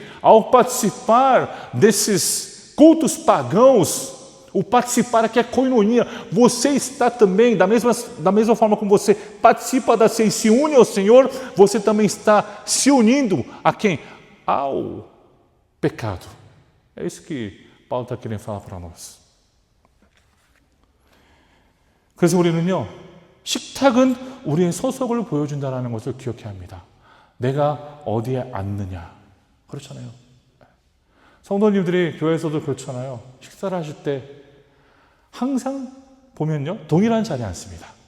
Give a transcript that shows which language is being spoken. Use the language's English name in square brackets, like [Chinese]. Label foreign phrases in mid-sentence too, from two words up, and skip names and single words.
[Portuguese] Ao participar desses cultos pagãos, o participar aqui é koinonia. Você está também, da mesma forma como você participa da ceia e se une ao Senhor, você também está se unindo a quem? Ao pecado. É isso que Paulo está querendo falar para nós. [Korean] 그래서 우리는요, 식탁은 우리의 소속을 보여준다는 것을 기억해야 합니다. 내가 어디에 앉느냐. 그렇잖아요. 성도님들이 교회에서도 그렇잖아요. 식사를 하실 때 항상 보면요, 동일한 자리에 앉습니다.